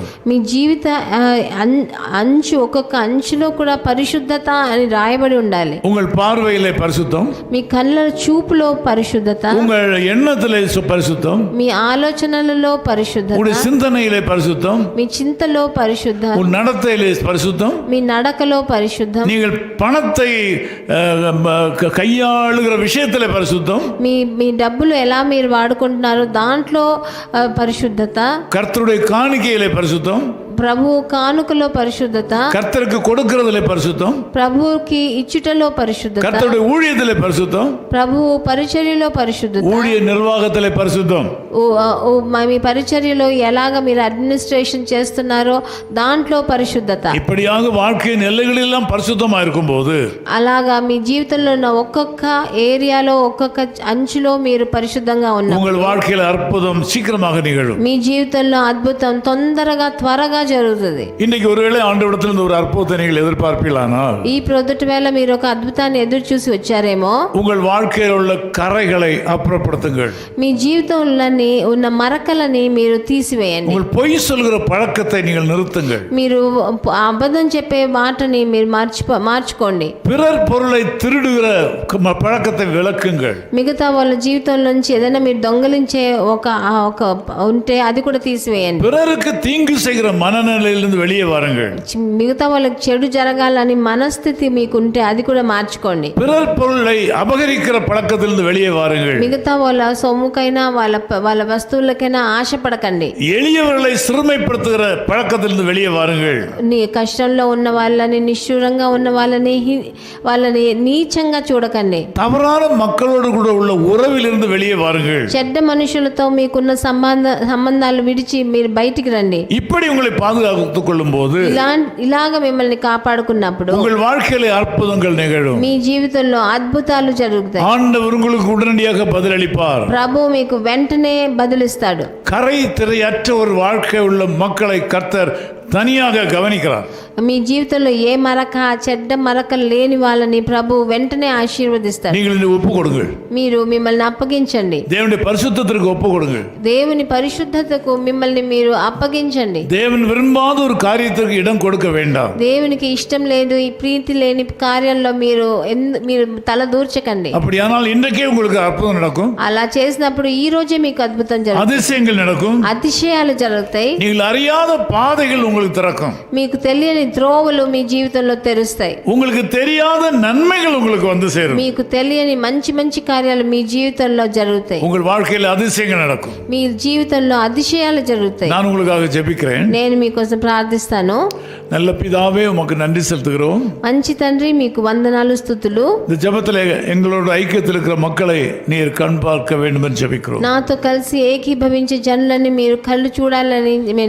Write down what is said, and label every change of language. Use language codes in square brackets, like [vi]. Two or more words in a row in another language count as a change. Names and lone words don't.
[te] మీ జీవిత ఒక్కొక్క అంచులో కూడా పరిశుద్ధత అని రాయబడి ఉండాలి. [ta] உங்கள் பார்வையிலே பரிசுத்தம், [te] మీ కళ్ళ చూపులో పరిశుద్ధత, [ta] உங்கள் எண்ணத்திலே பரிசுத்தம், [te] మీ ఆలోచనలలో పరిశుద్ధత, [ta] உங்கள் சிந்தனையிலே பரிசுத்தம், [te] మీ చింతలో పరిశుద్ధం, [ta] உன் நடத்தையிலே பரிசுத்தம், [te] మీ నడకలో పరిశుద్ధం, [ta] நீங்கள் பணத்தை கையாளுகிற விஷயத்திலே பரிசுத்தம், [te] మీ డబ్బులు ఎలా మీరు వాడుకుంటున్నారో దాంట్లో పరిశుద్ధత, [ta] கர்த்தருடைய காணிக்கையிலே பரிசுத்தம், [te] ప్రభు కానుకలో పరిశుద్ధత, [ta] கர்த்தருக்கு கொடுக்கிறதிலே பரிசுத்தம், [te] ప్రభుకి ఇచ్చుటలో పరిశుద్ధత, [ta] கர்த்தருடைய ஊழியத்திலே பரிசுத்தம், [te] ప్రభు పరిచర్యలో పరిశుద్ధత, [ta] ஊழிய நிர்வாகத்திலே பரிசுத்தம், [te] మీ పరిచర్యలో ఎలాగ మీరు అడ్మినిస్ట్రేషన్ చేస్తున్నారో దాంట్లో పరిశుద్ధత. [ta] இப்படியாக வாழ்க்கையின் எல்லைகளெல்லாம் பரிசுத்தமா இருக்கும்போது, [te] అలాగా మీ జీవితంలో ఉన్న ఒక్కొక్క ఏరియాలో ఒక్కొక్క అంచులో మీరు పరిశుద్ధంగా ఉన్నారు. [ta] உங்கள் வாழ்க்கையில் அற்புதம் சீக்கிரமாக நிகழும். [te] మీ జీవితంలో అద్భుతం త్వరగా జరుగుతుంది. [ta] இன்னைக்கு ஒருவேளை ஆண்டவரிடத்தில் ஒரு அற்புதத்தை நீங்கள் எதிர்பார்ப்பீர்களானால், [te] ఈ ప్రొద్దుటి వేళ మీరు ఒక అద్భుతాన్ని ఎదురు చూసి వచ్చారేమో, [ta] உங்கள் வாழ்க்கையில் உள்ள கரைகளை அப்புறப்படுத்துங்கள். [te] మీ జీవితంలోని ఉన్న మరకలని మీరు తీసివేయండి. [ta] உங்கள் பொய் சொல்கிற பழக்கத்தை நீங்கள் நிறுத்துங்கள். [te] మీరు అబద్ధం చెప్పే మాటని మీరు మార్చుకోండి. [ta] பிறர் பொருளை திருடுகிற பழக்கத்தை விளக்குங்கள். [te] మిగతా వాళ్ళ జీవితంలోంచి ఏదైనా మీరు దొంగలించే ఒక ఉంటే అది కూడా తీసివేయండి. [ta] பிறருக்கு தீங்கு செய்கிற மன மனநிலையிலிருந்து வெளியே வாருங்கள். [te] మిగతా వాళ్ళకి చెడు జరగాలని మనస్థితి మీకుంటే అది కూడా మార్చుకోండి. [ta] பிறர் பொருளை அபகரிக்கிற பழக்கத்திலிருந்து வெளியே வாருங்கள். [te] మిగతా వాళ్ళ సొమ్ముకైనా వాళ్ళ వస్తువులకైనా ఆశపడకండి. [ta] எளியவர்களை சிறுமைப்படுத்துகிற பழக்கத்திலிருந்து வெளியே வாருங்கள். [te] నీ కష్టంలో ఉన్న వాళ్ళని, నిష్ఠూరంగా ఉన్న వాళ్ళని నీచంగా చూడకండి. [ta] தவறான மக்களோடு கூட உள்ள உறவிலிருந்து வெளியே வாருங்கள். [te] చెడ్డ మనుషులతో మీకున్న సంబంధాలు విడిచి మీరు బయటికి రండి. [ta] இப்படி உங்களை பாதுகாத்துக் கொள்ளும் போது [te] ఇలాగ మిమ్మల్ని కాపాడుకున్నప్పుడు [ta] உங்கள் வாழ்க்கையில அற்புதங்கள் நிகழும். [te] మీ జీవితంలో అద్భుతాలు జరుగుతాయి. [ta] ஆண்டவர் உங்களுக்கு உடனடியாக பதிலளிப்பார். [te] ప్రభు మీకు వెంటనే బదులిస్తాడు. [ta] கரை திரையற்ற ஒரு வாழ்க்கை உள்ள மக்களை கர்த்தர் தனியாக கவனிக்கிறார். [te] మీ జీవితంలో ఏ మరక, చెడ్డ మరక లేని వాళ్ళని ప్రభు వెంటనే ఆశీర్వదిస్తాడు. [ta] நீங்கள் இதை ஒப்பு கொடுங்கள். [te] మీరు మిమ్మల్ని అప్పగించండి. [ta] தேவனுடைய பரிசுத்தத்திற்கு ஒப்பு கொடுங்கள். [te] దేవుని పరిశుద్ధతకు మిమ్మల్ని మీరు అప్పగించండి. [ta] தேவன் விரும்பாத ஒரு காரியத்திற்கு இடம் கொடுக்க வேண்டாம். [te] దేవునికి ఇష్టం లేదు, ఈ ప్రీతి లేని కార్యంలో మీరు తల దూర్చకండి. [ta] அப்படியானால் இன்றைக்கே உங்களுக்கு அற்புதம் நடக்கும். [te] అలా చేసినప్పుడు ఈ రోజే మీకు అద్భుతం జరుగుతుంది. [ta] அதிசயங்கள் நடக்கும். [te] అతిశయాలు జరుగుతాయి. [ta] நீங்கள் அறியாத பாதைகள் உங்களுக்கு திறக்கும். [te] మీకు తెలియని త్రోవలు మీ జీవితంలో తెరుస్తాయి. [ta] உங்களுக்கு தெரியாத நன்மைகள் உங்களுக்கு வந்து சேரும். [te] మీకు తెలియని మంచి మంచి కార్యాలు మీ జీవితంలో జరుగుతాయి. [ta] உங்கள் வாழ்க்கையில் அதிசயங்கள் நடக்கும். [te] మీ జీవితంలో అతిశయాలు జరుగుతాయి. [ta] நான் உங்களுக்காக ஜெபிக்கிறேன். [te] నేను మీకోసం ప్రార్థిస్తాను. [ta] நல்ல பிதாவே உமக்கு நன்றி செலுத்துகிறோம். [te] మంచి తండ్రి మీకు వందనాలు, స్తుతులు. [ta] இந்த ஜெபத்தில் எங்களோட ஐக்கியத்தில் இருக்கிற மக்களை நீர் கண் பார்க்க வேண்டும் என்று ஜெபிக்கிறோம். [te] నాతో కలిసి ఏకీభవించే జనులని మీరు కళ్ళు చూడాలని నేను